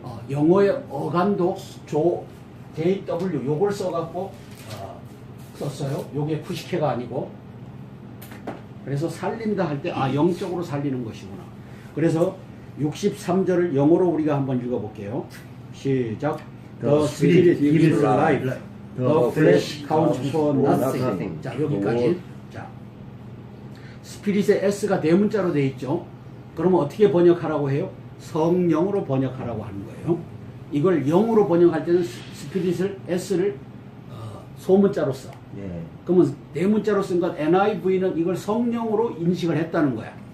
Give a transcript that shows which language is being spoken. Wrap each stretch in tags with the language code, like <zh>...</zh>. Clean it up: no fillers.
<ko>영어의 어간도 JW 요걸 써갖고 썼어요. 요게 푸시케가 아니고. 그래서 살린다 할 때 영적으로 살리는 것이구나. 그래서 63절을 영어로 우리가 한번 읽어볼게요. 시작.</ko> <en>The Spirit gives life. The flesh counts for nothing.</en> <ko>자, 여기까지. 자, 스피릿의 S가 대문자로 되어 있죠. 그러면 어떻게 번역하라고 해요? 성령으로 번역하라고 하는 거예요. 이걸 영으로 번역할 때는 스피릿을 S를 소문자로 써. 그러면 대문자로 쓴 건 NIV는 이걸 성령으로 인식을 했다는 거야.</ko>